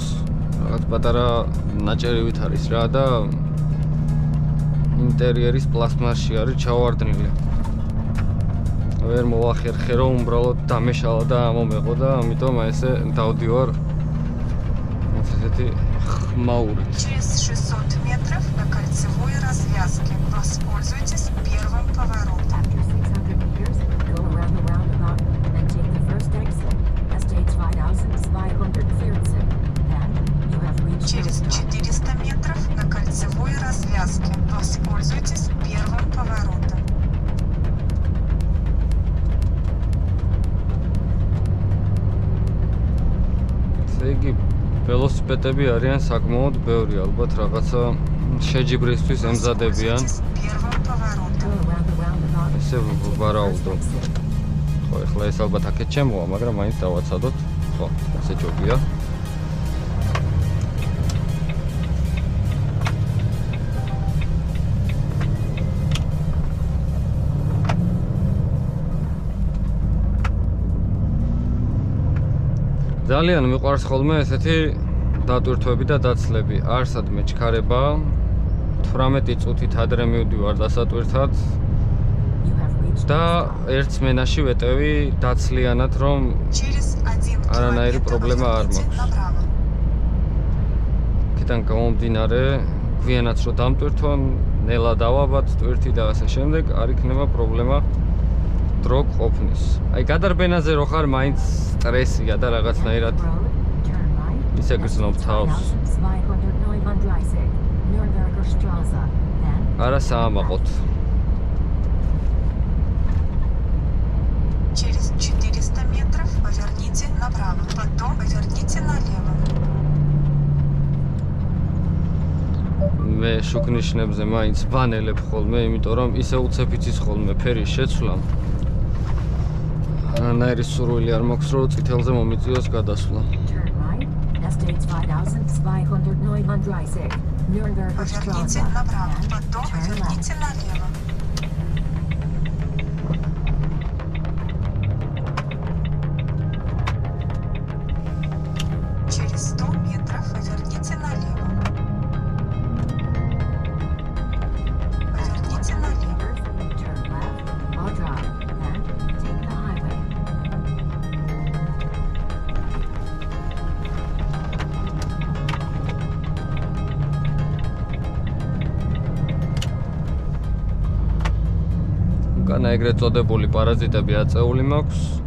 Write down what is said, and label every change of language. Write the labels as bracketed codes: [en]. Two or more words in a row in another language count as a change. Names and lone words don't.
[ka] რაღაც პატარა ნაჭერივით არის რა და ინტერიერის პლასმასში არის ჩავარდნილი. ვერ მოახერხე რომ უბრალოდ დამეშალა და ამომეყო და ამიტომ ესე დავდივარ ესეთი ხმაურით. [ru] Через 600 метров на кольцевой развязке. Воспользуйтесь первым поворотом. [en] After 600 meters, go around the roundabout and take the first exit. Estates 2540. Then, you have reached [ru] Через [en] your stop. [ru] 400 метров на кольцевой развязке. Воспользуйтесь первым поворотом. [ka] ესე იგი ველოსიპედები არიან საკმაოდ ბევრი, ალბათ რაღაცა შეჯიბრისთვის ემზადებიან. [ru] Воспользуйтесь первым поворотом. [en] Go around the roundabout. [ka] ესე ვარაუდო. ხო, ეხლა ეს ალბათ აქეთ ჩემოა, მაგრამ მაინც დავაცადოთ. ხო, ასე ჯობია. ძალიან მიყვარს ხოლმე ესეთი დატვირთვები და დაცლები. არსადმე ჩქარება 18 წუთით ადრე მივდივარ დასატვირთად [en] You have reached [ka] და ერთ სმენაში ვეტევი დაცლიანად, რომ [ru] Через 1 [ka] Аранайри [ru] километр [ka] проблема არ [ru] поверните [ka] მაქვს. [ru] направо. [ka] კიდან გამომდინარე, გვიანაც რო დამტვირთვან, ნელა დავაბად ტვირთი და ასე შემდეგ, არ იქნება პრობლემა დრო ყოფნის. აი გადარბენაზე რო ხარ, მაინც სტრესია და რაღაცნაირად [en] road, turn right. [ka] ისე გრძნობ თავს. [en] 2239 Nürnberger Straße. Then, [ka] არა საამაყოთ. [ru] Через 400 метров поверните направо. Потом поверните налево. [ka] მე შუქნიშნებზე მაინც ვანელებ ხოლმე, იმიტომ რომ ისე უცებ იცის ხოლმე ფერის შეცვლა. ანაირი სურვილი არ მაქვს, რომ წითელზე მომიწიოს გადასვლა. [en] turn right. Estates 5239 Nürnberger [ru] Поверните [en] Straße. [ru] направо. [en] Then, [ru] Потом [en] turn left. [ru] поверните налево. Через 100 метров поверните налево. Поверните налево. [en] Turn left. I'll drive. Then, take the highway. [ka] უკანა ეგრეთ წოდებული პარაზიტები აწეული მაქვს.